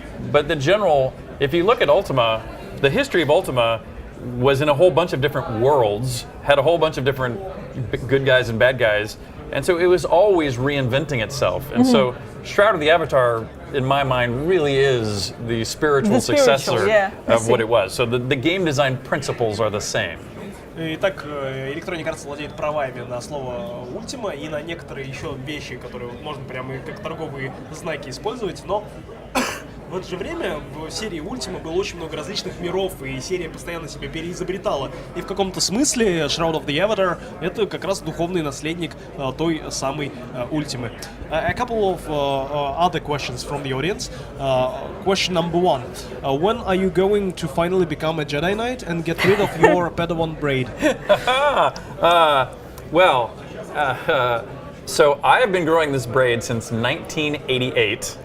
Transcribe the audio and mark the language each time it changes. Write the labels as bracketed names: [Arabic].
[English] But the general, if you look at Ultima, the history of Ultima was in a whole bunch of different worlds, had a whole bunch of different good guys and bad guys, and so it was always reinventing itself. And so Shroud of the Avatar, in my mind, really is the spiritual successor of what it was. So the game design principles are the same. [Russian] Итак, Electronic Arts владеет правами на слово Ultima и на некоторые еще вещи, которые можно прямо как торговые знаки использовать, но в это же время в серии Ultima было очень много различных миров, и серия постоянно себя переизобретала. И в каком-то смысле Shroud of the Avatar — это как раз духовный наследник той самой Ultima. [English] A couple of other questions from the audience. Question number one. When are you going to finally become a Jedi Knight and get rid of your Padawan braid? So I have been growing this braid since 1988.